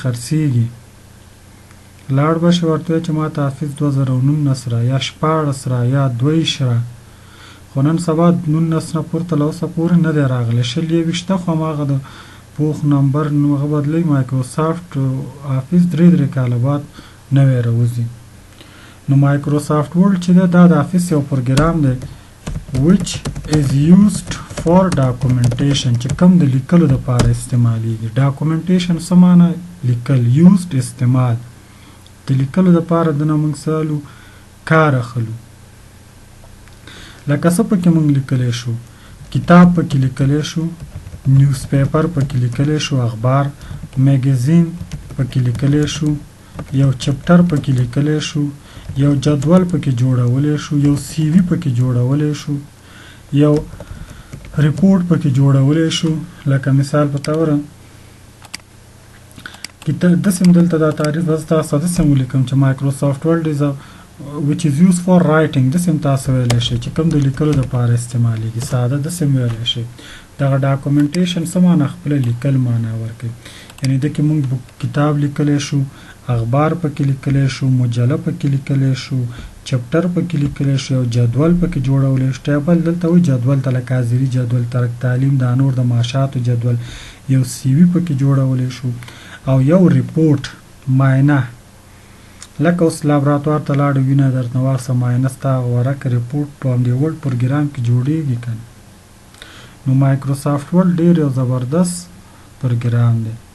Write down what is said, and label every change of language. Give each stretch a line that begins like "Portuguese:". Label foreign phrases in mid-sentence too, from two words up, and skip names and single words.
Pashto: خرڅیږي لاړ به شي ورته وایي چې ما ته آفیس 2019 را یا 16 را یا 22 را خو نن سبا 19 نه پورته له اوسه پورې نه دی راغلی 20 خو هماغه د پوخ نمبر هغه بدلوي مایکروسافټ آفیس 3 کاله بعد نوی راوځي نو مایکروسافټ ورډ چې دی دا د آفیس یو پروګرام دی
English: which is used for documentation
Pashto: چې کوم د لیکلو دپاره استعمالیږي ډاکومنټیشن څه معنی لیکل used استعمال د لیکلو دپاره دنه موږ سالو کار اخلو لکه څه پکې موږ لیکلی شو کتاب پکې لیکلی شو
English: news paper
Pashto: پکې لیکلی شو اخبار میګزین پکې لیکلی شو یو چپټر پکې لیکلی شو یو جدول پکې جوړولی شو یو سی وي پکې جوړولی شو یو ریپورټ پکې جوړولی شو لکه مثال په توره داسې هم دلته دا تعریف بس تاسو داسې هم ولیکم چې مایکروسافټ ورډ از
English: which is used for writing
Pashto: داسې هم تاسو ویلی شئ چې کوم د لیکلو دپاره استعمالیږي ساده داسې هم ویلی شئ دغه ډاکومنټیشن څه معنی خپله لیکل معنی ورکوي یعنی دکې موږ کتاب لیکلی شو اخبار پکې لیکلی شو مجله پکې لیکلی شو چپټر پکې لیکلی شو یو جدول پکې جوړولی شو ټیبل دلته وایي جدول ته لکه حاضري جدول ترک تعلیم دا نور د معاشاتو جدول یو سی وي پکې جوړولی شو او یو ریپورټ معاینه لکه اوس لابراتوار ته لاړو وینه درته واخیسته معاینه ستا ورکه ریپورټ په همدې ورډ پروګرام کې جوړیږي که نو مایکروسافټ ورډ ډېر یو زبردست پروګرام دی